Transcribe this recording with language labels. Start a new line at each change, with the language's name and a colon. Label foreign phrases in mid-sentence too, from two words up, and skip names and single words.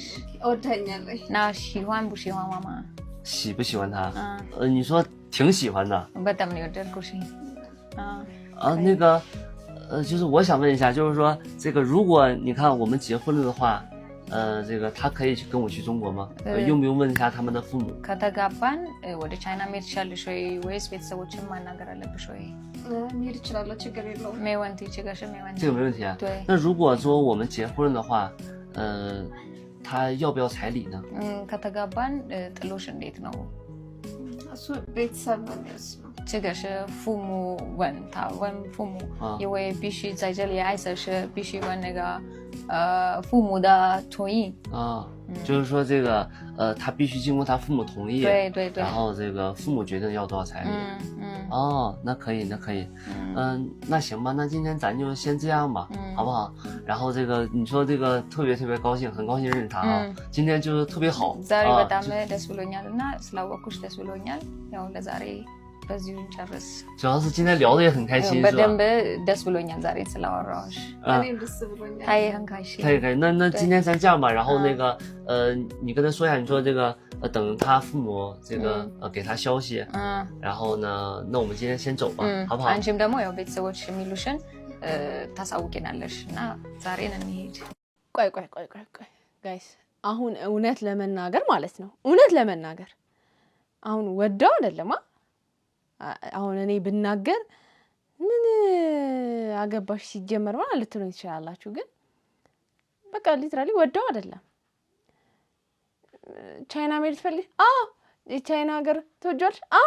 Amharic: እወድኸኛለሁ።
Chinese: 那喜欢不喜欢妈妈？喜不喜欢他？你说挺喜欢的。
Amharic: በጣም ነው የወደድኩሽ።
Chinese: 那个就是我想问一下，就是说这个如果你看我们结婚了的话，这个他可以跟我去中国吗？用不用问一下他们的父母？
Amharic: ከተጋባን ወደ ቻይና መሄድ ትችያለሽ ወይ ወይስ ቤተሰቦችን ማናገር አለብሽ ወይ? መሄድ እችላለሁ፣ ችግር የለውም።
Chinese: 没问题，这个是没问题。这个没问题啊。对。那如果说我们结婚了的话，他要不要彩礼呢？
Amharic: ከተጋባን ጥሎሽ እንዴት ነው? እሱ ቤተሰብ ነው የሚወስነው።
Chinese: 这个是父母问他问父母，因为必须在这里爱色是必须问那个父母的同意。就是说这个他必须经过他父母同意。对。然后这个父母决定要多少彩礼。那可以。那行吧，那今天咱就先这样吧，好不好？然后这个你说这个特别高兴，很高兴认识他啊。今天就是特别好。
Amharic: ዛሬ በጣም ደስ ብሎኛልና ስላወቅኩሽ ደስ ብሎኛል። ያው ለዛሬ በዚሁ እንጨርስ።
Chinese: 主要是今天聊的也很开心，是吧？
Amharic: በደንብ ደስ ብሎኛል ዛሬ ስላወራሁሽ። እኔም ደስ ብሎኛል።
Chinese: 他也很开心。可以。那今天咱这样吧，然后那个你跟他说一下，你说这个等他父母这个给他消息。然后呢，那我们今天先走吧，好不好？
Amharic: አንቺም ደግሞ ያው ቤተሰቦች የሚሉሽን ታሳውቂናለሽ እና ዛሬን እንሂድ። ቆይ ጋይስ፣ አሁን እውነት ለመናገር ማለት ነው እውነት ለመናገር አሁን ወደው አይደለም አሁን እኔ ብናገር ምን አገባሽ ሲጀመር ማለት ልትሉኝ ትችላላችሁ፣ ግን በቃ ሊትራሊ ወደው አይደለም። ቻይና መሄድ ፈልግ የቻይና ሀገር ተወጃለሽ?